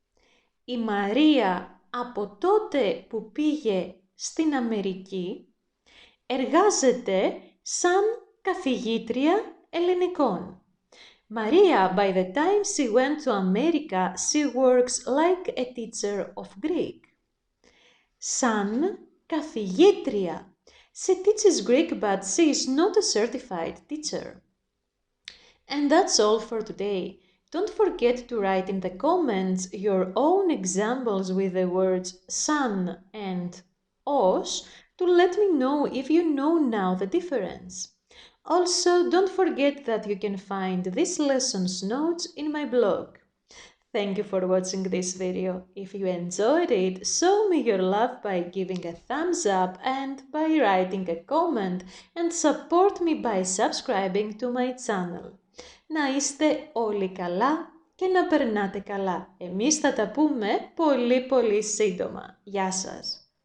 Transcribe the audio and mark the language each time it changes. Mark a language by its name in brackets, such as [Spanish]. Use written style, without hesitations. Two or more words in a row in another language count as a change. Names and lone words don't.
[Greek] Η Μαρία από τότε που πήγε στην Αμερική, εργάζεται σαν καθηγήτρια ελληνικών. [English] Maria, by the time she went to America, she works like a teacher of Greek. [Greek] Σαν καθηγήτρια. [English] She teaches Greek, but she is not a certified teacher. And that's all for today. Don't forget to write in the comments your own examples with the words σαν and ως to let me know if you know now the difference. Also, don't forget that you can find this lesson's notes in my blog. Thank you for watching this video. If you enjoyed it, show me your love by giving a thumbs up and by writing a comment, and support me by subscribing to my channel. [Greek] Να είστε όλοι καλά και να περνάτε καλά. Εμείς θα τα πούμε πολύ σύντομα. Γεια σας!